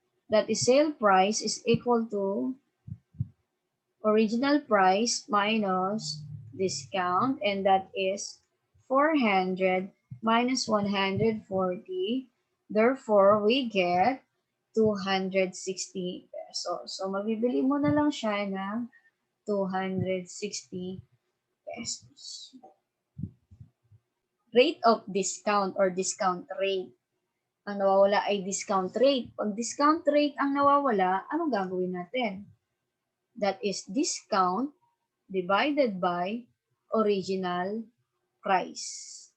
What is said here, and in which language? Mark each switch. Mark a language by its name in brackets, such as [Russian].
[English] That is, sale price is equal to original price minus discount, and that is 400 minus 140. Therefore, we get 260 pesos. [Filipino] So, mabibili mo na lang siya ng 260 pesos. [English] Rate of discount or discount rate. [Filipino] Ang nawawala ay [English] discount rate. [Filipino] Pag discount rate ang nawawala, anong gagawin natin? [English] That is discount divided by original price.